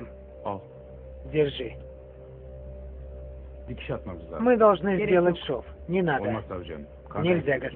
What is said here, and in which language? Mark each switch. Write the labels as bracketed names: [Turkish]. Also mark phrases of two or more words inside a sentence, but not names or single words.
[Turkish] Al. [Russian] Держи. [Turkish] Dikiş atmamız lazım. [Russian] Мы должны [Turkish] Gerek [Russian] сделать [Turkish] yok. [Russian] шов. Не надо. [Turkish] Olmaz savcım. Kan [Russian] Нельзя, [Turkish] kaybı.